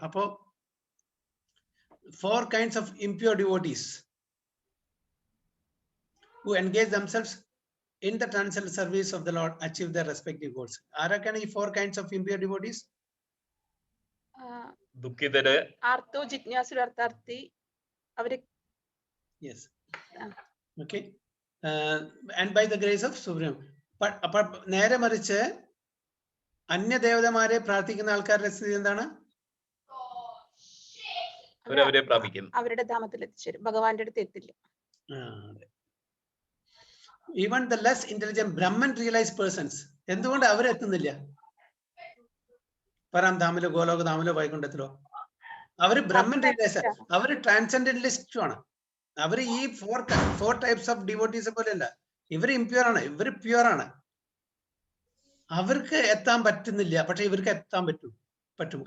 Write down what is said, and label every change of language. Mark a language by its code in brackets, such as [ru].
[en] Apo 4 kinds of impure devotees who engage themselves in the transcendental service of the Lord achieve their respective goals. Arakana 4 kinds of impure devotees? [ml] ദുഃഖിതര്, [sa] ആർത്തോ ജിജ്ഞാസുരർത്ഥാർത്ഥി, അവര്. [en] Yes. Okay. And by the grace of Supreme. [ml] But നേരെ മറിച്ച് അന്യദേവതമാരെ പ്രാർത്ഥിക്കുന്ന ആൾക്കാരുടെ സ്ഥിതി എന്താണ്? അവരവരെ പ്രാപിക്കും, അവരുടെ ധാമത്തിൽ എത്തിച്ചേരും, ഭഗവാന്റെ അടുത്ത് എത്തില്ല. [en] Even the less intelligent Brahman realized persons, [ml] എന്തുകൊണ്ട് അവരെത്തുന്നില്ല? പരംധാമിലോ ഗോലോകധാമിലോ വൈകുണ്ഠത്തിലോ? അവര് ബ്രഹ്മൻ റിയലൈസ്, അവര് ട്രാൻസെൻഡന്റലിസ്റ്റും ആണ്. അവര് ഈ [en] 4 types of devotees [ml] പോലെയല്ല. ഇവര് ഇംപ്യൂർ ആണ്, ഇവര് പ്യൂർ ആണ്. അവർക്ക് എത്താൻ പറ്റുന്നില്ല, പക്ഷെ ഇവർക്ക് എത്താൻ പറ്റും.